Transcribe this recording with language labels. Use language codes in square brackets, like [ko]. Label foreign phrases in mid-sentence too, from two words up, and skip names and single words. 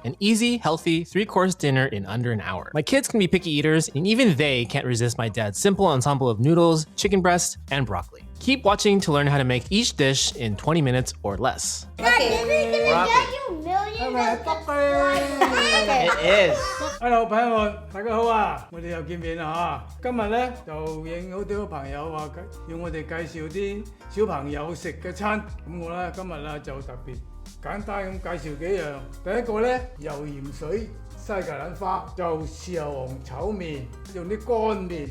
[en] An easy, healthy, 3-course dinner in under an hour. My kids can be picky eaters, and even they can't resist my dad's simple ensemble of noodles, chicken breast, and broccoli. Keep watching to learn how to make each dish in 20 minutes or less. Dad, this is gonna get you millions of subscribers. It is. [yue] Hello，朋友們，大家好啊！我哋又見面啦嚇。今日咧就應好多朋友話要我哋介紹啲小朋友食嘅餐，咁我咧今日咧就特別簡單咁介紹幾樣。第一個咧油鹽水西芥蘭花，就豉油皇炒麵，用啲乾麵。